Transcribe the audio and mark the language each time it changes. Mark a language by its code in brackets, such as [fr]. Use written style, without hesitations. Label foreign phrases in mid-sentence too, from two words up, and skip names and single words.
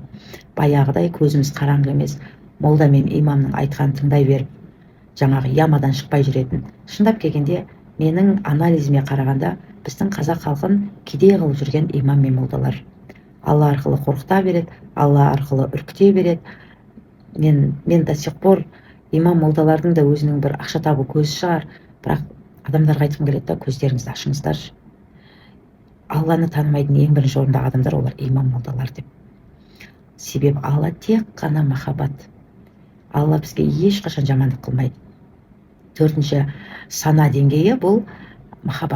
[kk] Баяғыдай көзіміз қараңғы емес, молда мен имамның айтқанын тыңдай беріп, жаңағы ямадан шықпай жүретін. Шындап келгенде, менің анализіме қарағанда, біздің қазақ халқын кедей қылып жүрген имам мен молдалар. Алла арқылы қорқыта береді, Алла арқылы үркіте береді. Мен [ru] до сих пор [kk] имам молдалардың да өзінің бір ақша табу көзі шығар, бірақ адамдарға айтқым келеді да, көздеріңізді ашыңыздаршы. Алланы танымайтын ең бірінші орындағы адамдар олар имам молдалар деп. Себебі Алла тек қана махаббат. Алла бізге ешқашан жамандық қылмайды. Төртінші сана деңгейі бұл махаббат.